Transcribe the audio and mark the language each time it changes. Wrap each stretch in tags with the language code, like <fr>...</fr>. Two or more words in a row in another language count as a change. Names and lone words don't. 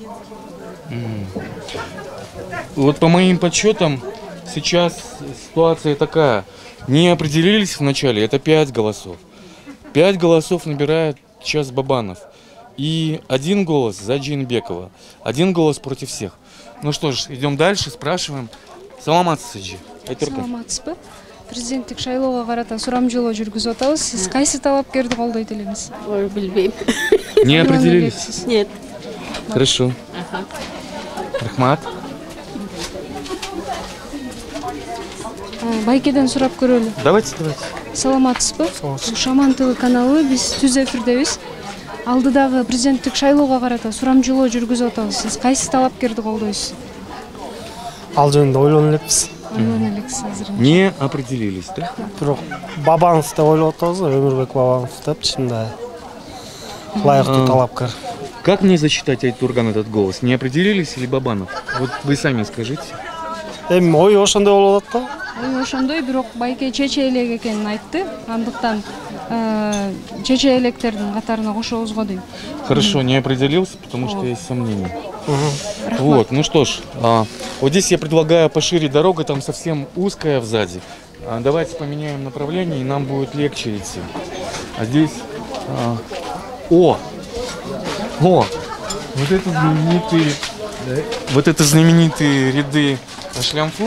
<ru>Вот по моим подсчетам, сейчас ситуация такая. Не определились вначале, это 5 голосов. 5 голосов набирает сейчас Бабанов. И 1 голос за Джейнбекова. 1 голос против всех. Ну что ж, идем дальше, спрашиваем.</ru> <ky>Саламатсыз, Саламатсызбы. Президенттик шайлоого карата сурамжылоо жүргүзүп атабыз. Сиз кайсы талапкерди колдойт элеңиз? Ой, билбейм.</ky> <ru>Не определились? Нет. Хорошо.</ru> <ky>Рахмат. Байкеден сурап көрөлү.</ky> <ru>Давайте.</ru> <ky>Саламатсызбы? Шаман ТВ каналы, биз түз эфирдебиз. Алдыдагы президенттик шайлоого карата сурамжылоо жүргүзүп атабыз. Сиз кайсы талапкерди колдойсуз? Ал жөнүндө ойлонуп элекпиз.</ky> <ru>Не определились, да?</ru> <ky>Бирок Бабанов деп ойлоп атабыз, Өмүрбек Бабанов депчи, мындай лайыктуу талапкер.</ky> <ru>Как мне засчитать, Айтурган, этот голос? Не определились или Бабанов? Вот вы сами скажите.</ru> <ky>Эми ой ошондой болуп атат да. Ой ошондой, бирок байке чече элек экенин айтты. Андыктан чече электердин катарына кошобуз го дейм.</ky> <ru>Хорошо, не определился, потому что есть сомнения. Вот, ну что ж, вот здесь я предлагаю пошире дорога, там совсем узкая сзади. Давайте поменяем направление, и нам будет легче идти. А здесь... вот это знаменитые ряды Шлямфу.</ru>